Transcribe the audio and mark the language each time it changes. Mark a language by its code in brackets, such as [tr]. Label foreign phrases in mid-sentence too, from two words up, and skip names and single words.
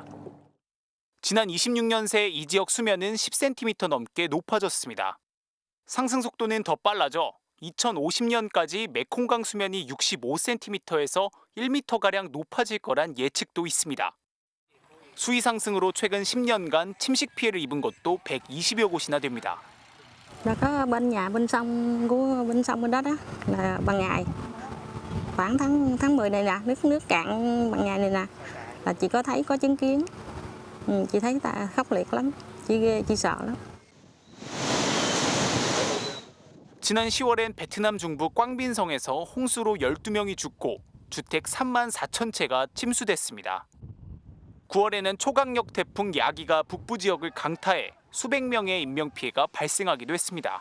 [ko] 지난 26년 새 이 지역 수면은 10cm 넘게 높아졌습니다. 상승 속도는 더 빨라져 2050년까지 메콩강 수면이 65cm에서 1m가량 높아질 거란 예측도 있습니다. 수위 상승으로 최근 10년간 침식 피해를 입은 곳도 120여 곳이나 됩니다. [vi] Là có bên nhà bên sông bên đó đó là ban ngày khoảng tháng 10 này nè, nước cạn ban ngày này nè là chị có thấy có chứng kiến. Chị thấy khốc liệt lắm. chị ghê, chị sợ lắm. [ko] 지난 10월엔 베트남 중부 꽝빈성에서 홍수로 12명이 죽고 주택 3만 4천 채가 침수됐습니다. 9월에는 초강력 태풍 야기가 북부 지역을 강타해 수백 명의 인명피해가 발생하기도 했습니다.